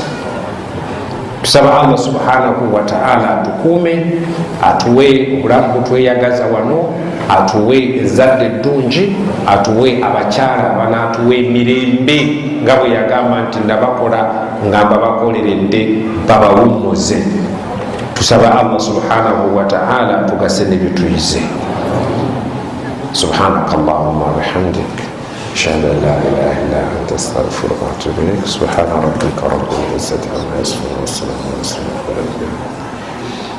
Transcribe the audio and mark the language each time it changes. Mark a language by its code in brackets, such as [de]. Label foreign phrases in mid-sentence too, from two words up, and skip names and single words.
[lg] Tusaba Allah [ar] سبحانه وتعالى [lg] atukuume, atuwe obulamu butweyagaza wano, atuwe ezzadde eddungi, atuwe abakyala banaatuwe emirembe nga bwe yagamba nti nabakola nga mbabakoleredde babawummuze. Tusaba Allah [ar] سبحانه وتعالى [lg] tugase ne bituyize. [ar] سبحانك اللهم وبحمدك أشهد أن لا إله إلا أنت أستغفرك وأتوب إليك. سبحان ربك رب العزة عما يصفون وسلام على المرسلين.